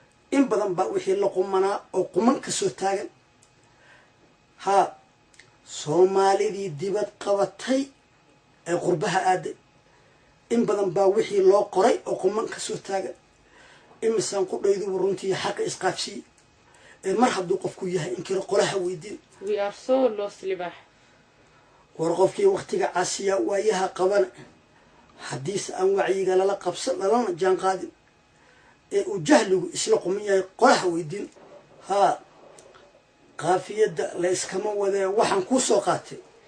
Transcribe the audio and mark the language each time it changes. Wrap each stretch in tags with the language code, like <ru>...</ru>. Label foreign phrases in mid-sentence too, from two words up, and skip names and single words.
<so>In badan baa wixii la qumanaa oo quman ka soo taagan. Ha, Soomaalidii dibad qabatay ee qurbaha aaday. In badan baa wixii loo qoray oo quman ka soo taagan. Imisaan ku dhayduba runtii xaqa isqaabsiiyey. Ee mar hadduu qofku yahay in kiro qolaha weydiin.</so> <en>We are so lost,</en> <so>libaax. War qofkii waqtiga caasiya waayaha qaban, haddiise aan wacyiga lala qabsan, lalana jaan qaadin, ee uu jahligu isla quman yahay, qolaha weydiin. Ha, qaafiyadda la iskama wadee, waxaan kuu soo qaatay.</so>